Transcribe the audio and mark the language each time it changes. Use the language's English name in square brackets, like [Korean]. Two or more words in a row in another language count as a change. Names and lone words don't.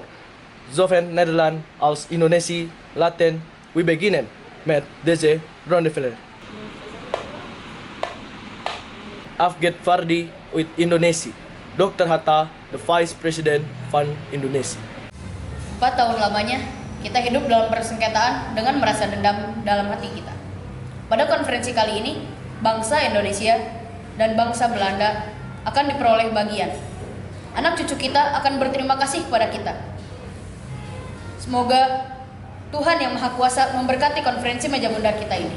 [Dutch] Zowel Nederland als Indonesië laten we beginnen met deze rondevuur. Afgevaardigd uit Indonesië, Dr. Hatta, de vice-president van Indonesië. [Indonesian] 4 tahun lamanya, kita hidup dalam persengketaan dengan merasa dendam dalam hati kita. Pada konferensi kali ini, bangsa Indonesia dan bangsa Belanda akan diperoleh bagian. Anak cucu kita akan berterima kasih kepada kita. Semoga Tuhan Yang Maha Kuasa memberkati konferensi meja bundar kita ini.